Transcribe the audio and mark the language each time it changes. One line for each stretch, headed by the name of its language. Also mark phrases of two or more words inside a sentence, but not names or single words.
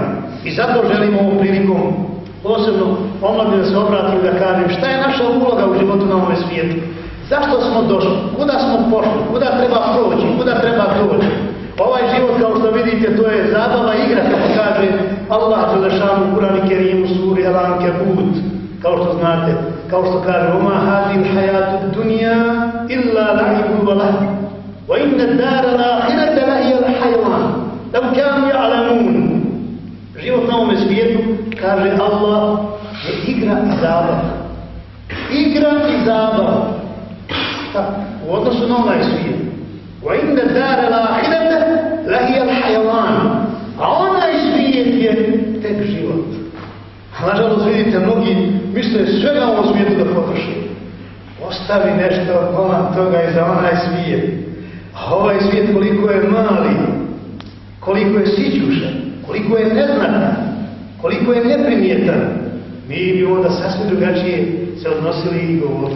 Bosnian: I zato želimo ovom prilikom posebno omladne da se obratim da kažem šta je naša uloga u životu na ovome svijetu. Zašto smo došli? Kuda smo pošli? Kuda treba proći? Kuda treba doći? Ovaj život, kao što vidite, to je zabava igra, kako kaže Allah Đelešanu u Kur'anu Kerimu suri Al-Ankabut. Kao što znate, kao što kaže
Arabic: وَمَا هَذِهِ الْحَيَاةُ الدُّنْيَا إِلَّا لَعِبٌ وَلَهْوٌ وَإِنَّ الدَّارَ الْآخِرَةَ لَهِيَ الْحَيَوَانُ لَوْ كَانُوا يَعْلَمُونَ.
Bosnian: Život na ovome svijetu, kaže Allah, je igra i zabava. igra i zabava. U odnosu na onaj svijet.
Arabic: وَإِنَّ دَارَ الْآخِرَةَ لَهِيَ الْحَيَوَانُ.
Bosnian: A onaj svijet je tek život. A nažalost vidite, mnogi misle sve na ovom svijetu da potroši. Ostavi nešto polan toga i za onaj svijet. A ovaj svijet koliko je mali, koliko je sićušan, koliko je neznatan, koliko je neprimjetan, mi bi onda sasvim drugačije se odnosili i govorili.